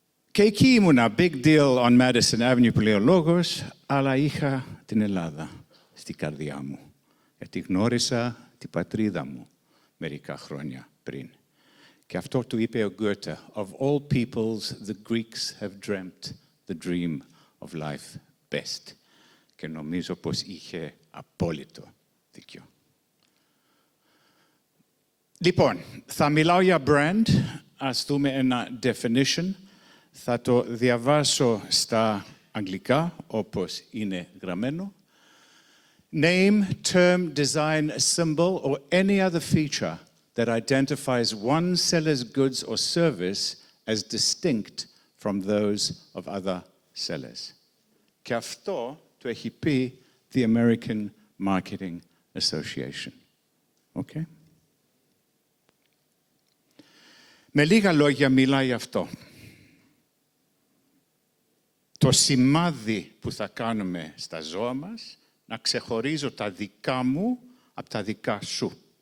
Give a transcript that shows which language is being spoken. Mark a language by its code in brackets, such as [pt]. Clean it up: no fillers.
[el] Και εκεί ήμουνα, [en] big deal on Madison Avenue [el] που λέει ο λόγος, αλλά είχα την Ελλάδα στην καρδιά μου. Γιατί γνώρισα την πατρίδα μου μερικά χρόνια πριν. Και αυτό του είπε ο Γκέτε, [en] of all peoples, the Greeks have dreamt the dream of life best. [el] Και νομίζω πως είχε απόλυτο δίκιο. Λοιπόν, θα μιλάω για brand, ας δούμε ένα definition. Θα το διαβάσω στα αγγλικά, όπως είναι γραμμένο. [en] Name, term, design, symbol, or any other feature that identifies one seller's goods or service as distinct from those of other sellers. [el] Και αυτό το έχει πει the American Marketing Association. Okay? Με λίγα λόγια μιλάει αυτό. Το σημάδι που θα κάνουμε στα ζώα μας, να ξεχωρίζω τα δικά μου από τα δικά σου.